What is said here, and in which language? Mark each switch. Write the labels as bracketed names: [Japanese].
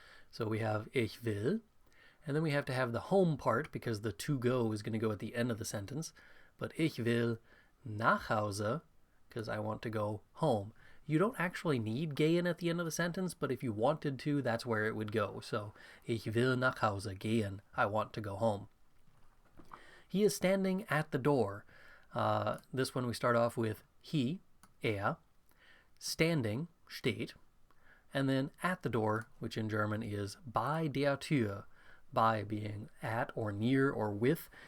[English] So we have [German] ich will, [English] and then we have to have the home part because the to go is going to go at the end of the sentence. [German] But ich will nach Hause, [English] because I want to go home. You don't actually need gehen at the end of the sentence, but if you wanted to, that's where it would go. [German] So ich will nach Hause gehen. [English] I want to go home. He is standing at the door. This one we start off with he, er, standing, steht, and then at the door, which in German is [German] bei der Tür, [English] by being at or near or with.